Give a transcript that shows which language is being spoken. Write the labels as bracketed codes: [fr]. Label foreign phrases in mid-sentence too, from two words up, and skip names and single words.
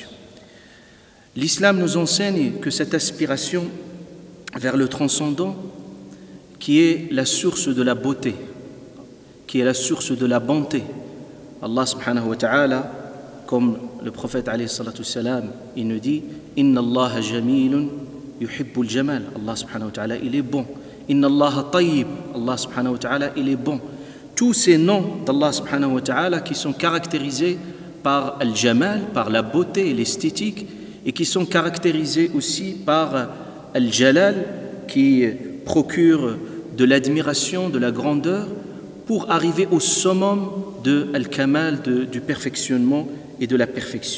[fr] L'islam nous enseigne que cette aspiration vers le transcendant, qui est la source de la beauté, qui est la source de la bonté. [ar] الله سبحانه وتعالى, [fr] comme le prophète [ar] عليه الصلاة السلام, [fr] il nous dit « [ar] إن الله جميل يحب الجمال » الله سبحانه وتعالى, [fr] il est bon. « [ar] إن الله طيب » الله سبحانه وتعالى, [fr] il est bon. Tous ces noms d' [ar] الله سبحانه وتعالى [fr] qui sont caractérisés par al-jamal, par la beauté et l'esthétique, et qui sont caractérisés aussi par al-jalal, qui procure de l'admiration, de la grandeur, pour arriver au summum de al-kamal, du perfectionnement et de la perfection.